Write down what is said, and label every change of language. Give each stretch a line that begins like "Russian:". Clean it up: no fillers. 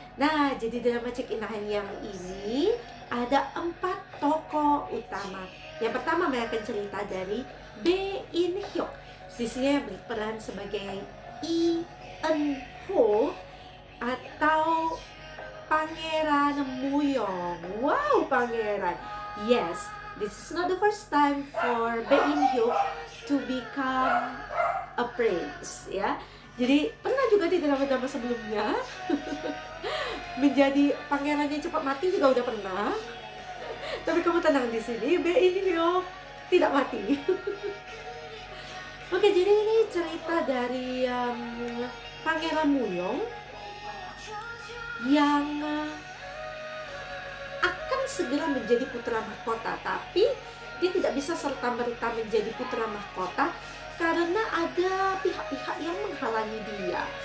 Indonesian: Nah, jadi drama Check-in Hanyang ini ada 4 tokoh utama. Yang pertama mainkan cerita dari Bae In Hyuk. Di sini yang berperan sebagai Lee Eun Ho atau Pangeran Muyong. Wow, pangeran.
English: Yes, this is not the first time for Bae In Hyuk to become a prince, ya.
Indonesian: Jadi pernah juga di drama-drama sebelumnya menjadi pangeran yang cepat mati juga udah pernah. Tapi kamu tenang di sini, Bae In Hyuk tidak mati. Oke, jadi ini cerita dari Pangeran Muyong yang akan segera menjadi putra mahkota, tapi dia tidak bisa serta-merta menjadi putra mahkota karena ada pihak-pihak yang menghalangi dia.